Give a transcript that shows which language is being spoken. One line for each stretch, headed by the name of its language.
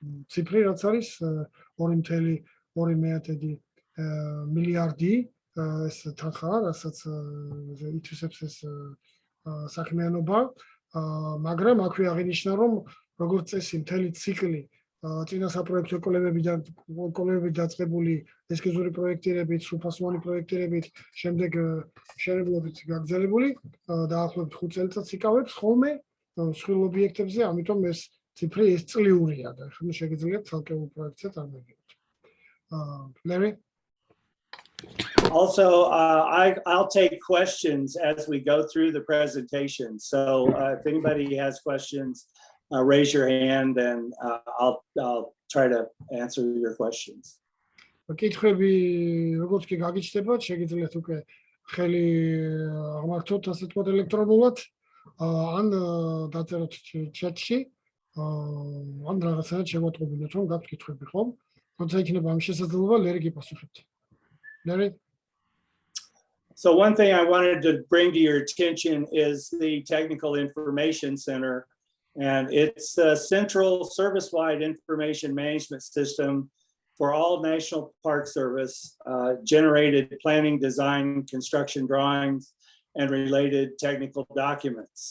Georgian: ციფრი რაც არის 2.2 მილიარდი ეს თანხა, რასაც ითვისებს ეს საქმიანობა, მაგრამ აქვე აღინიშნა, რომ როგორც წესი მთელი ციკლი წინა საპროექტო კოლეჯები დაწყებული ესკიზური პროექტირებით, სრულფასოვანი პროექტირებით, შემდეგ მშენებლობით გაგრძელებული დაახლოებით 5 წელიწადს იკავებს ხოლმე მსხვილ ობიექტებზე, ამიტომ ეს ციფრი ეს წლიურია და ხომ შეგიძლიათ ცალკეულ პროექტზე წარმოგიდგენთ.
English: Larry? Also, I'll take questions as we go through the presentation. So if anybody has questions, raise your hand and I'll try to answer your questions.
Georgian: კითხვები როგორც კი გაგიჩნდებათ, შეგიძლიათ უკვე ხელი აღმართოთ ასე თქვა ელექტრონულად ან დაწეროთ ჩატში. ან რაღაცაა შემოწყობილეთ რომ გაქვთ კითხვები ხომ? როცა იქნება ამ შესაძლებლობა, ლერი გიპასუხებთ. ლერი?
English: So one thing I wanted to bring to your attention is the Technical Information Center, and it's a central service-wide information management system for all National Park Service generated planning, design, construction drawings, and related technical documents.